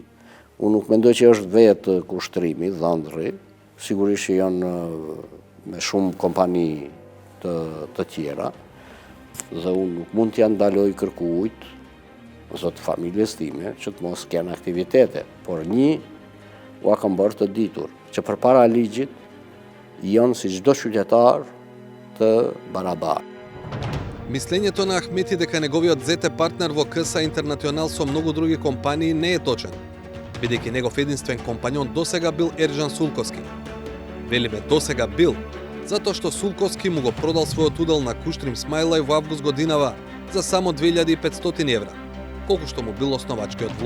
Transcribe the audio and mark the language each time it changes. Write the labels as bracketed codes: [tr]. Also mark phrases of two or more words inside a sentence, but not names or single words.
[sq] Unë nuk mendoj që është vetë kushtrimi, dhëndri, sigurisht që janë me shumë kompani të tjera, dhe unë nuk mund t'ja ndaloj kërkujt, zotë familjes time, që të mos kenë aktivitete, por ua kam bërë të ditur, që përpara ligjit janë si çdo qytetar të barabartë. [mk] Мислењето на Ахмети дека неговиот зет е партнер во КСА Интернационал со многу други компании не е точен, бидејќи негов единствен компањон досега бил Ерџан Сулковски. Велиме досега бил, затоа што Сулковски му го продал својот удел на Куштрим Смајлај во август годинава за само 2500 евра, колку што му бил основачкиот влог.